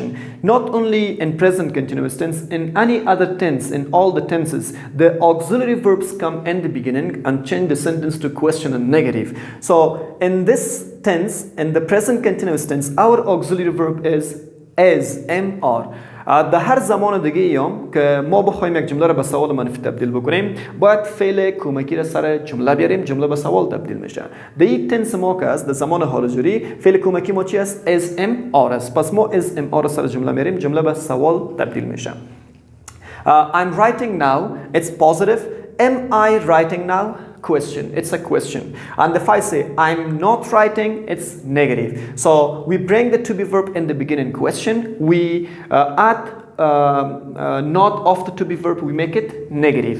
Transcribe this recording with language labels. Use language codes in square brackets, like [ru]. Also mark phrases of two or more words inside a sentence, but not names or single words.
[en] Not only in present continuous tense, in any other tense, in all the tenses, the auxiliary verbs come in the beginning and change the sentence to question and negative. So in this tense, in the present continuous tense, our auxiliary verb is as, MR. [fa] در هر زمان دیگه ایام که ما بخوایم یک جمله رو به سوال منفی تبدیل بکنیم باید فعل کمکی را سر جمله بیاریم، جمله به سوال تبدیل میشه. در این تنس ما که است در زمان حال جاری فعل کمکی ما چی است؟ [en] as am are [fa] است. پس ما [en] as am are [fa] سر جمله میاریم، جمله به سوال تبدیل میشه. [en] I'm writing now, it's positive. Am I writing now? Question. It's a question. And if I say I'm not writing, it's negative. So we bring the to be verb in the beginning question. We add not after to be verb, we make it negative.